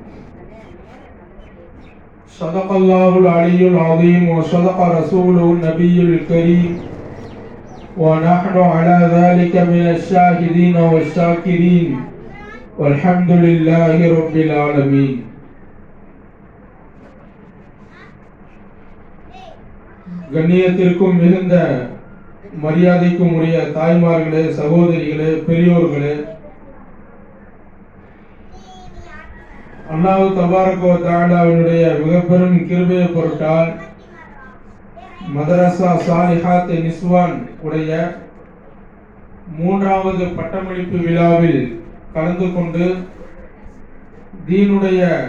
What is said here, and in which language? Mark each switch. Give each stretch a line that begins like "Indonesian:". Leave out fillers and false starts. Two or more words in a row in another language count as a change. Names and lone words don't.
Arabic: صدق الله العلي العظيم وصدق رسوله النبي الكريم ونحن على ذلك من الشاهدين والشاكرين والحمد لله رب العالمين.
Tamil: கண்ணியத்திற்கும் மிகுந்த மரியாதைக்கும் உரிய தாய்மார்களே, சகோதரிகளே, பெரியோர்களே,
Arabic: الله تبارك وتعالى
Tamil: மிகப்பெரும் கிருபையை பொருட்டால் மதரசா சாலிஹாத் நிஸ்வான் உடைய 3வது பட்டமளிப்பு விழாவில் கலந்து கொண்டு தீனுடைய